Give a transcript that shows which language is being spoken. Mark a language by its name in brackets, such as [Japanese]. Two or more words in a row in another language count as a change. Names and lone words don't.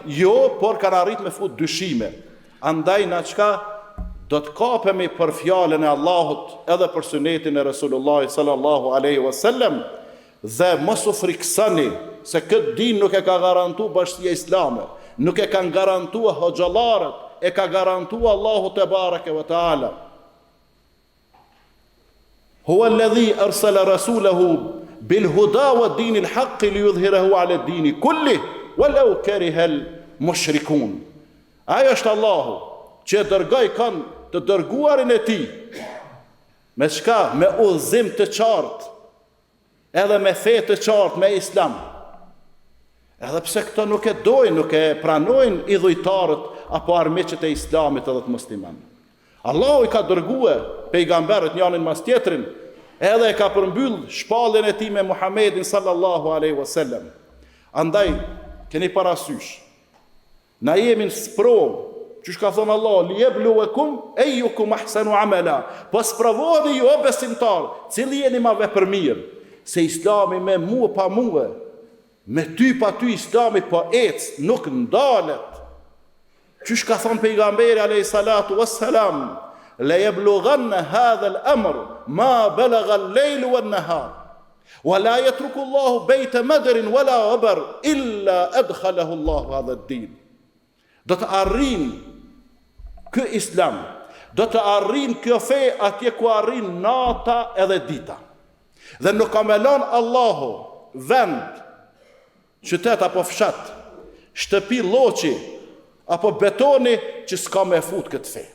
[Albanian] Jo, por kanë arrit me fut dyshime. Andaj na qka do të kapemi për fjalën e Allahut edhe për sunetin e Resulullah [Arabic] صلى الله عليه وسلم [Albanian] dhe mos u friksoni se këtë din nuk e ka garantu Bashkia Islame, nuk e kanë garantu hoxhallarët, e ka garantu Allahu [Arabic] تبارك وتعالى. هو الذي أرسل رسوله بالهدى ودين الحق ليظهره على الدين كله ولو كره المشركون. [Albanian] Ajo është Allahu që dërgoi kanë të dërguarin e tij me çka? Me udhëzim të qartë, edhe me fe të qartë, me islam. Edhe pse këto nuk e dojnë, nuk e pranojnë idhujtarët apo armiqët e islamit edhe të muslimanëve. Allahu i ka dërguar pejgamberët njërin mas tjetrin, edhe e ka përmbyll shpalljen e tij me Muhamedit [Arabic] صلى الله عليه وسلم. [Albanian] Andaj keni parasysh, na jemi në sprovë, që ka thonë Allah, [Arabic] ليبلوكم أيكم أحسن عملا. [Albanian] Po sprovoni ju o besimtar, cili jeni ma vepër mirë, se Islami me mua pa mua, me ty pa ty Islami po ec, nuk ndalet. Që ka thonë pejgamberi [Arabic] عليه الصلاة والسلام, ليبلغن هذا الأمر ما بلغ الليل والنهار. ولا يترك الله بيت مدر ولا غبر إلا أدخله الله هذا الدين. [Albanian] Do të arrin ky islam, do të arrin kjo fe atje ku arrin nata edhe dita. Dhe nuk ka me lënë Allahu vend, qytet apo fshat, shtëpi lloçi apo betoni që s'ka me fut këtë fe.